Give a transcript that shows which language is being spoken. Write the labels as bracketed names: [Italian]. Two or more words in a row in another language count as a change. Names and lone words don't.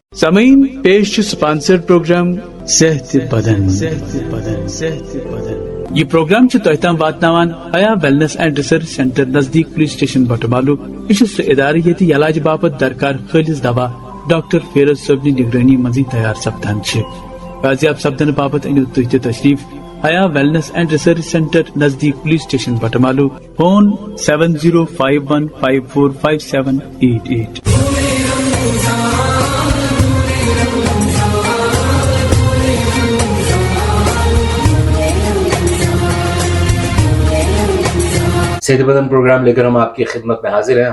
[Kashmiri] سامعین پیش سپانسر پروگرام صحت بدن یہ پروگرام تہ تام واتناوان حیا ویلنس اینڈ ریسرچ سینٹر نزدیک پولیس سٹیشن بٹمالو. یہ سہ ادارہ یت علاج باپت درکار خالص دوا ڈاکٹر فیروز صٲبنہِ نگرانی منزی تیار سپدان چھ. بازیاب سپدن باپت انیو تُہۍ تہِ تشریف حیا ویلنس اینڈ ریسرچ سینٹر نزدیک پولیس سٹیشن بٹمالو. فون 7051545788. [Urdu] صحت بدن پروگرام لے کر ہم آپ کی خدمت میں حاضر ہیں.